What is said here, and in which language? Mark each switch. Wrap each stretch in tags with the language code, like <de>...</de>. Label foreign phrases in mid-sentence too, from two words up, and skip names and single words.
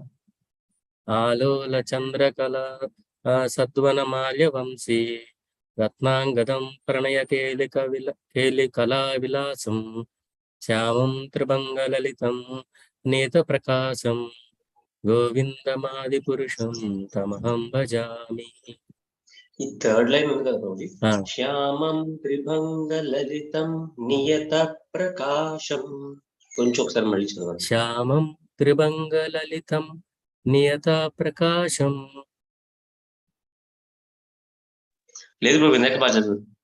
<sa>आलोल चन्द्रकल सद्वन माल्य वंशी रत्नाङ्गदं प्रणय केलिकला विलासं श्यामं त्रिभङ्गललितं नियत प्रकाशं गोविन्दमादि पुरुषं तमहं भजामि.</sa> <te>ఈ</te> <en>third line</en> <te>ఉంది కదా ప్రభుజీ.</te> <sa>శ్యామం త్రిభంగ లలితం నియత ప్రకాశం.</sa> <te>కొంచెం ఒకసారి మళ్ళీ చదవండి.</te> <sa>శ్యామం త్రిభంగ లలితం నియత ప్రకాశం.</sa> <te>లేదు ప్రభు, ఇందాక బాగా చదువు.</te>